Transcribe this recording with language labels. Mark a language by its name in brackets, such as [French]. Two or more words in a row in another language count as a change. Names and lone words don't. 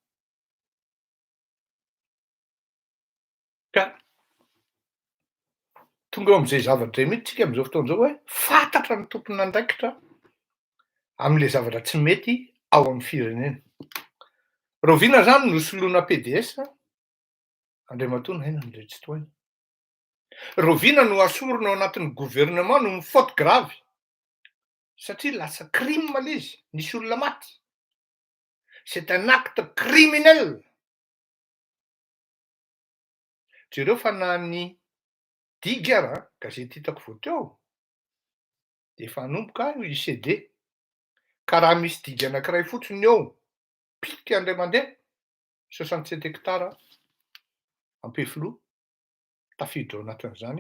[Malagasy] Ka tonga eo amin'izay zavatra zay mihitsy tsika amin'izao fotoana izao hoe fantatra ny tompon'andraikitra amin'ilay zavatra tsy mety ao amin'ny firenena. Roviana zany no soloina PDS Andriamatoa nainona indray tsy tohany. Roviana no asorina ao anatin'ny gouvernement no [French] faute grave [Malagasy] satria lasa crime ilay izy, nisy olona maty. [French] C'est un acte criminel. [Malagasy] Jereo fa nany Digara, gazety hitako vao teo, dia efa hanomboka ICD. Ka raha misy digy anankiray fotsiny eo, pika indray mandeha, 67 hectares Ampefiloha, tafiditra ao anatin'izany.